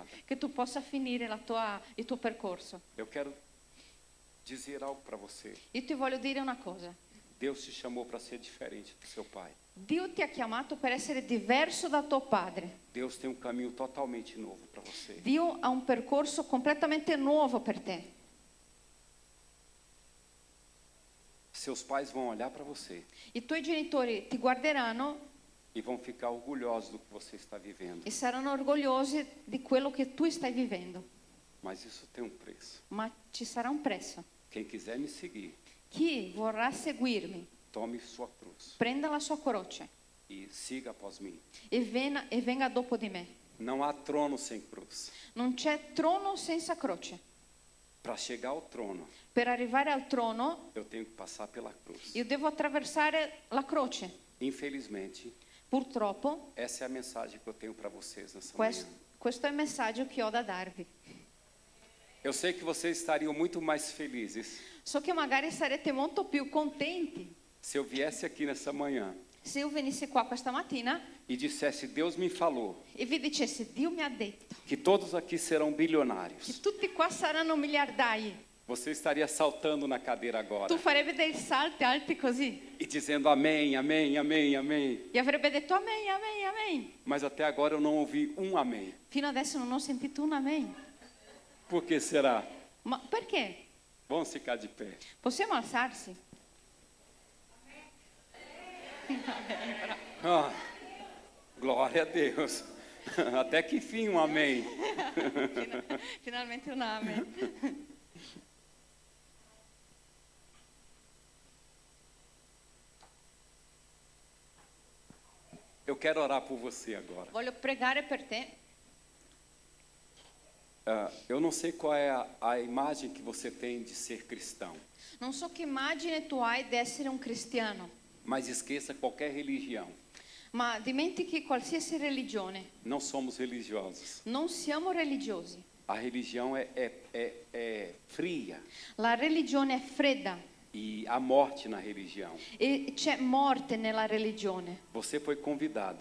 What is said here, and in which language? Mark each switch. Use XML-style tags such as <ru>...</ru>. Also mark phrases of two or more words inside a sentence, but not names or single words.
<it>che tu possa finire il tuo percorso.</it> <pt>Eu quero dizer algo para você.</pt> <it>Io ti voglio dire una cosa.</it> <pt>Deus te chamou para ser diferente do seu pai.</pt> <it>Dio ti ha chiamato per essere diverso da tuo padre.</it> <pt>Deus tem um caminho totalmente novo para você.</pt> <it>Dio ha un percorso completamente nuovo per te.</it> <pt>Seus pais vão olhar para você</pt> <it>I tuoi genitori ti guarderanno</it> <pt>e vão ficar orgulhosos do que você está vivendo.</pt> <it>e saranno orgogliosi di quello che tu stai vivendo.</it> <pt>Mas isso tem um preço.</pt> <it>Ma ci sarà un prezzo.</it> <pt>Quem quiser me seguir,</pt> <it>Chi vorrà seguirmi,</it> <pt>tome sua cruz</pt> <it>prenda la sua croce</it> <pt>e siga após mim.</pt> <it>e venga dopo di me.</it> <pt>Não há trono sem cruz.</pt> <it>Non c'è trono senza croce.</it> <pt>Para chegar ao trono,</pt> <it>Per arrivare al trono</it> <pt>eu tenho que passar pela cruz.</pt> <it>io devo attraversare la croce.</it> <pt>Infelizmente,</pt> <it>Purtroppo</it> <pt>essa é a mensagem que eu tenho para vocês nessa manhã.</pt> <it>questo è il messaggio che ho da darvi.</it> <pt>Eu sei que vocês estariam muito mais felizes</pt> <it>So che magari sarete molto più contenti</it> <pt>se eu viesse aqui nessa manhã</pt> <it>se io venissi qua questa mattina</it> <pt>e dissesse, Deus me falou</pt> <it>e vi dicessi Dio mi ha detto</it> <pt>que todos aqui serão</pt> <it>che</it> <pt>bilionários.</pt> <it>tutti qua saranno miliardari.</it> <pt>Você estaria saltando na cadeira agora</pt> <it>tu farebbe dei salti alti così</it> <pt>e dizendo amém, amém, amém, amém.</pt> <it>e avrebbe detto amen, amen, amen.</it> <pt>Mas até agora eu não ouvi um amém.</pt> <it>Fino adesso non ho sentito un amen.</it> <pt>Por que será?</pt> <it>Ma perché?</it> <pt>Vamos ficar de pé.</pt> <it>Possiamo alzarsi?</it> <pt>Ah, glória a Deus. Até que fim um amém.</pt> <it>Finalmente un amen.</it> <pt>Eu quero orar por você agora.</pt> <it>Voglio pregare per te.</it> <pt>Eu não sei qual é a imagem que você tem de ser cristão,</pt> <it>Non so che immagine tu hai di essere un cristiano,</it> <pt>mas esqueça qualquer religião.</pt> <it>ma dimentichi qualsiasi religione.</it> <pt>Não somos religiosos.</pt> <it>Non siamo religiosi.</it> <pt>A religião é fria</pt> <it>La religione è fredda</it> <pt>e há morte na religião.</pt> <it>e c'è morte nella religione.</it> <pt>Você foi convidado</pt>